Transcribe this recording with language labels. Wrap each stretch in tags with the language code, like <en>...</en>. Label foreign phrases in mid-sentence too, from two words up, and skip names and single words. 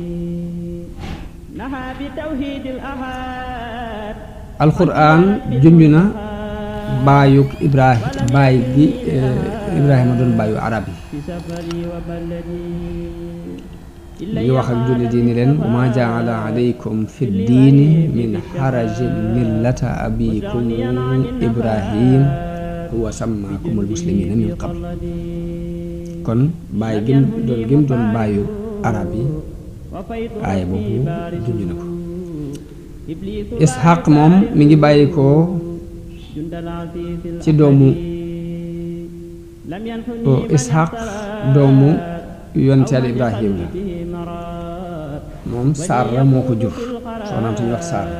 <wo>alquran junj na baayug baay gi Ibrahima doon baayu arab yi ngi wax ak jullit yi ni leen</wo> <ar>وما جعل عليكم في الدين من حرج ملة أبيكم إبراهيم هو سماكم المسلمين من قبل.</ar> <wo>kon baay gim doon baayu arab yi aaya boobu junj na ko. Ishaq moom mi ngi bàyyi ko ci doomu Ishaq doomu yonent Yàlla Ibrahim la moom Saara moo ko jur soxnaam suñu wax Saara.</wo>